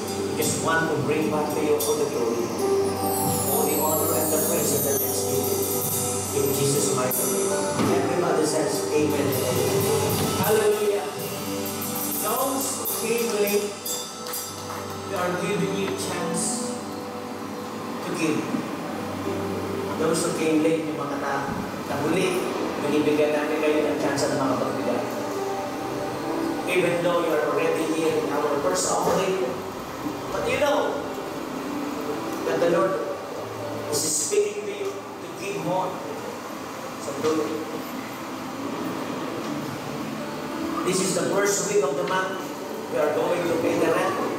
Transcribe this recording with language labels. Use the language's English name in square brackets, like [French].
[English] We just want to bring back to you all the glory, all the honor and the praise and the thanksgiving. In Jesus' mighty name. Everybody says amen. Hallelujah. Those who came late, we are giving you a chance to give. Those who came late, [Filipino] yung mga nahuli, binibigyan namin kayo ng chance na makapagbigay. [English] Even though you are already here in our first offering, but you know that the Lord is speaking to you to give more. So do it. This is the first week of the month. We are going to pay the rent.